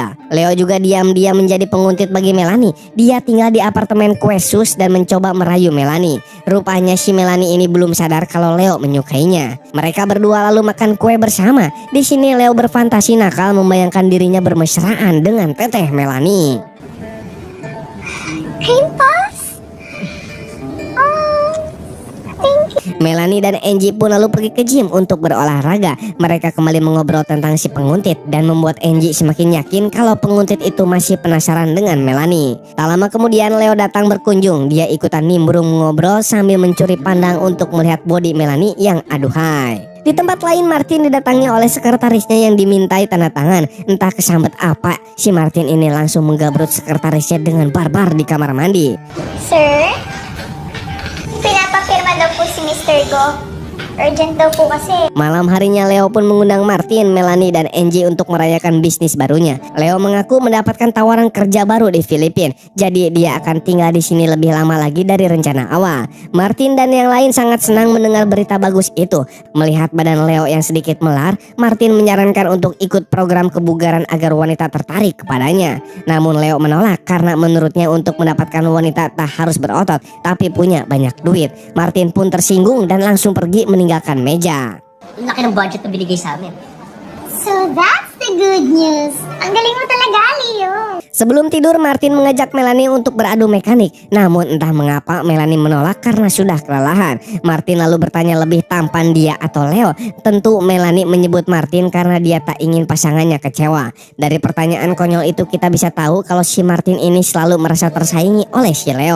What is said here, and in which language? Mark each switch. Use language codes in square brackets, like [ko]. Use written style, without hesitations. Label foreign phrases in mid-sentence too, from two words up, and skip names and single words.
[id] Leo juga diam-diam menjadi penguntit bagi Melanie. Dia tinggal di apartemen kue sus dan mencoba merayu Melanie. Rupanya si Melanie ini belum sadar kalau Leo menyukainya. Mereka berdua lalu makan kue bersama. Di sini Leo berfantasi nakal membayangkan dirinya bermesraan dengan teteh Melanie. [en] Cream puffs? Oh, thank you. [id] Melanie dan Angie pun lalu pergi ke gym untuk berolahraga. Mereka kembali mengobrol tentang si penguntit dan membuat Angie semakin yakin kalau penguntit itu masih penasaran dengan Melanie. Tak lama kemudian Leo datang berkunjung. Dia ikutan nimbrung mengobrol sambil mencuri pandang untuk melihat body Melanie yang aduhai. Di tempat lain Martin didatangi oleh sekretarisnya yang dimintai tanda tangan. Entah kesambet apa, si Martin ini langsung menggabrut sekretarisnya dengan barbar di kamar mandi. [tl] Sir, pinapapirma daw po si Mr. Go. Urgent daw po kasi. [id] Malam harinya Leo pun mengundang Martin, Melanie dan Angie untuk merayakan bisnis barunya. Leo mengaku mendapatkan tawaran kerja baru di Filipina, jadi dia akan tinggal di sini lebih lama lagi dari rencana awal. Martin dan yang lain sangat senang mendengar berita bagus itu. Melihat badan Leo yang sedikit melar, Martin menyarankan untuk ikut program kebugaran agar wanita tertarik kepadanya. Namun Leo menolak karena menurutnya untuk mendapatkan wanita tak harus berotot, tapi punya banyak duit. Martin pun tersinggung dan langsung pergi meninggalkan meja. [tl] Laki ng budget na binigay sa amin. [en] So that's the good news. [tl] Ang galing mo talaga, Leo. [id] Sebelum tidur Martin mengajak Melanie untuk beradu mekanik. Namun entah mengapa Melanie menolak karena sudah kelelahan. Martin lalu bertanya lebih tampan dia atau Leo. Tentu Melanie menyebut Martin karena dia tak ingin pasangannya kecewa. Dari pertanyaan konyol itu kita bisa tahu kalau si Martin ini selalu merasa tersaingi oleh si Leo.